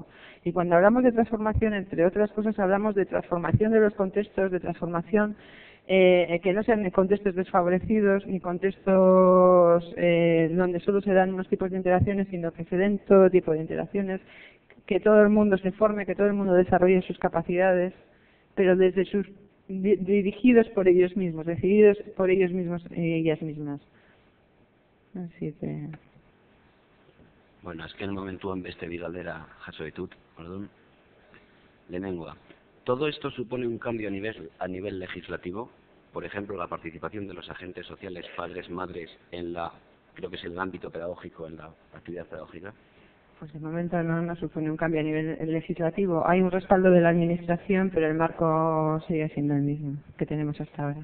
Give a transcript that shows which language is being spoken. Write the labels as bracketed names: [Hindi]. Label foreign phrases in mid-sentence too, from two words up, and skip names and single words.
[Spanish] Y cuando hablamos de transformación, entre otras cosas, hablamos de transformación de los contextos, de transformación que no sean contextos desfavorecidos ni contextos donde solo se dan unos tipos de interacciones, sino que se den todo tipo de interacciones, que todo el mundo se forme, que todo el mundo desarrolle sus capacidades, pero desde dirigidos por ellos mismos, decididos por ellos mismos y ellas mismas. Así que... [Basque] Bueno, azken momentuan beste bi galdera jaso ditut, perdón. Lehenengoa. [Spanish] ¿Todo esto supone un cambio a nivel legislativo? Por ejemplo, la participación de los agentes sociales, padres, madres, creo que es el ámbito pedagógico, en la actividad pedagógica. Pues de momento no supone un cambio a nivel legislativo. Hay un respaldo de la Administración, pero el marco sigue siendo el mismo que tenemos hasta ahora.